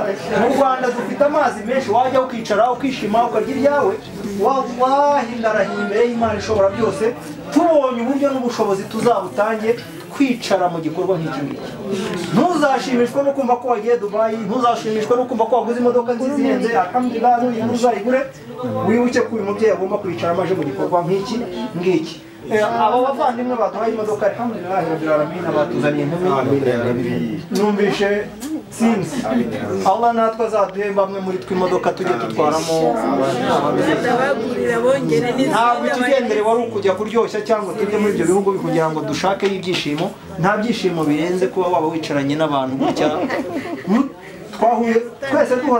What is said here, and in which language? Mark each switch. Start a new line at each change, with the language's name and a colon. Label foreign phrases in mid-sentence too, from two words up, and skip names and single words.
Kinyarwanda: Mu Rwanda dufite amazi menshi, wajya ukicara ukishima ukarya ibyawe, wallahi ndarahiye imbere y'Imana ishobora byose, tubonye uburyo n'ubushobozi tuzabutange kwicara mu gikorwa nk'iki ngiki. Ntuzashimishwe no kumva ko wagiye Dubai, ntuzashimishwe no kumva ko waguze imodoka nziza ihenze, alhamdulillah n'uyu uzayigure, wibuke ko uyu mubyeyi agomba kwicara amaje mu gikorwa nk'iki ngiki. Abo bavandimwe baduhaye imodoka
Arabic: الحمد لله رب العالمين,
Kinyarwanda: batuzaniye nk'ibindi. Numvishe sinzi Allah natwe azaduhe bamwe muri twe imodoka tujye tutwaramo ndabagurira bongere ntabwo ikigendere wari ukujya kuryoshya cyangwa tujye muri ibyo bihugu kugira ngo dushakeyo ibyishimo. Nta byishimo birenze kuba waba wicaranye n'abantu gutya twahuye twese duhora.